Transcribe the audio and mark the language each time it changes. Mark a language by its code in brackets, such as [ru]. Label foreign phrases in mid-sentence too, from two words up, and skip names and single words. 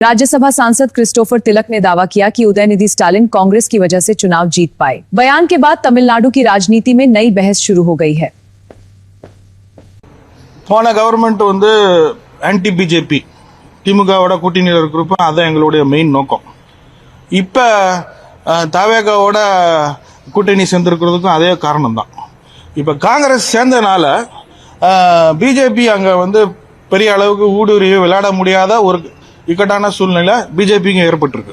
[hi] राज्यसभा सांसद क्रिस्टोफर तिलक ने दावा किया कि उदयनिधि स्टालिन कांग्रेस की वजह से चुनाव जीत पाए। बयान के बाद तमिलनाडु की राजनीति में नई बहस शुरू हो गई है। [ta] போன கவர்மெண்ட் வந்து [en] anti BJP [ta] திமுகவோட கூட்டணியில் இருக்கிறப்ப அதான் எங்களுடைய மெயின் நோக்கம். இப்போ தவேகாவோட கூட்டணி சேர்ந்திருக்கிறதுக்கும் அதே காரணம் தான். இப்போ காங்கிரஸ் சேர்ந்தனால பிஜேபி அங்கே வந்து பெரிய அளவுக்கு ஊடுருவி விளையாட முடியாத ஒரு இக்கட்டான சூழ்நிலை பிஜேபிக்கு ஏற்பட்டிருக்கு.